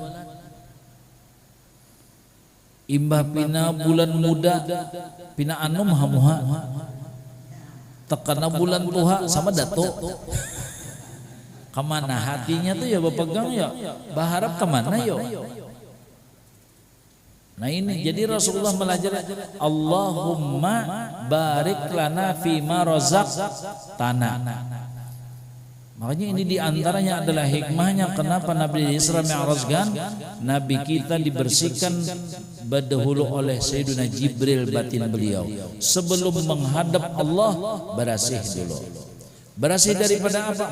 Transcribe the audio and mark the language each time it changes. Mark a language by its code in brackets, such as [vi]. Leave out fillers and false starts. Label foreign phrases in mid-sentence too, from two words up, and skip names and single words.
[bjn] Imbah pina bulan muda pina anu muha tekana bulan tuha sama dato. Kemana hatinya tuh ya berpegang ya berharap kemana yo. Nah ini jadi Rasulullah melajari [ar] Allahumma barik lana fima razaqtana. [id] Makanya ini diantaranya adalah hikmahnya kenapa Nabi Isra Mi'rajkan Nabi kita dibersihkan berdahulu oleh Sayyidina Jibril batin beliau sebelum menghadap Allah bersih dulu. Bersih daripada apa?